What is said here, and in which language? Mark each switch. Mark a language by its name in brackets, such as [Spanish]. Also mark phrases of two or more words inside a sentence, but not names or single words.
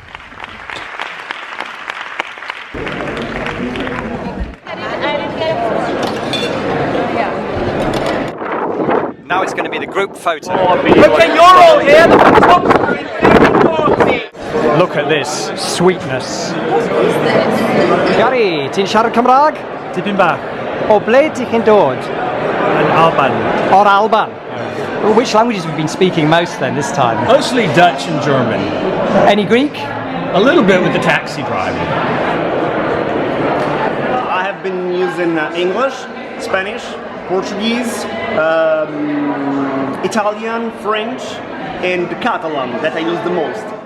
[English] Now it's going to be the group photo. Okay, you're all here. Look at this sweetness. [Welsh] Gary, ti'n siarad Cymraeg? Tipyn bach. O ble ti'n dod? Yn Alban. Or Alban? [English] Well, which languages have you been speaking most then this time? Mostly Dutch and German. Any Greek? A little bit with the taxi driver. I have been using English, Spanish, Portuguese, Italian, French, and Catalan that I use the most.